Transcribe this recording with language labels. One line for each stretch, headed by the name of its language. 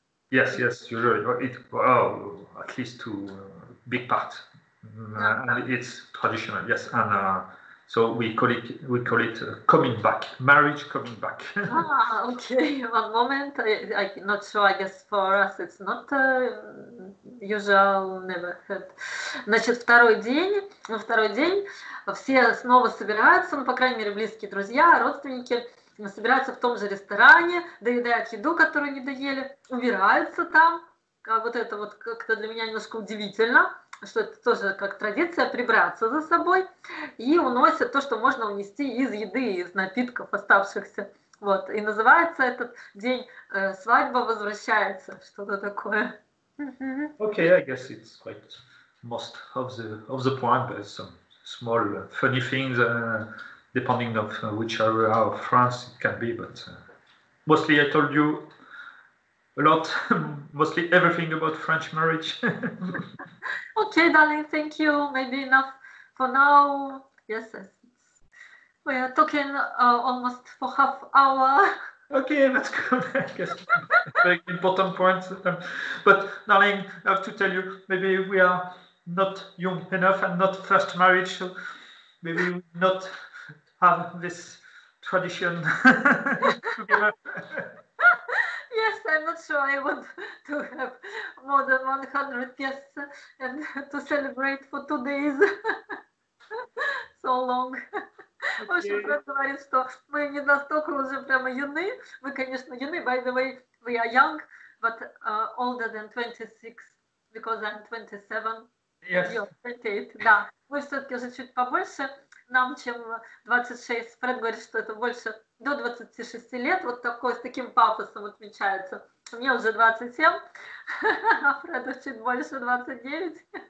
English: Yes, usually at least to big part, and it's traditional. Yes, and so we call it coming back, marriage coming back. Okay. One moment. I'm not sure. I guess for us it's not usual. Never heard.
Russian: Значит, второй день все снова собираются, ну, по крайней мере, близкие друзья, родственники. Собираются в том же ресторане, доедают еду, которую не доели, убираются там. Вот это вот как-то для меня немножко удивительно, что это тоже как традиция прибраться за собой, и уносят то, что можно унести из еды, из напитков оставшихся. Вот. И называется этот день «Свадьба возвращается», что-то такое.
English: Okay, I guess it's quite most of the point. There's some small funny things. Depending of which area of France it can be, but mostly I told you a lot, mostly everything about French marriage. Okay, darling, thank you. Maybe enough for now. Yes, we are talking almost for half hour. Okay, that's good. I guess very important points. But darling, I have to tell you, maybe we are not young enough and not first marriage, so maybe we not have this tradition together. Yes, I'm not sure I want to have more than 100 guests and to celebrate for 2 days. So long.
Russian: В общем, Фред говорит, что мы не настолько уже прямо юны. Мы, конечно, юны.
English: By the way, we are young, but older than 26, because I'm 27. Yes. You're 28, да.
Russian: Мы все-таки уже чуть побольше нам, чем 26. Фред говорит, что это больше до 26 лет. Вот такой, с таким пафосом отмечается. Мне уже 27, а Фреду чуть больше 29.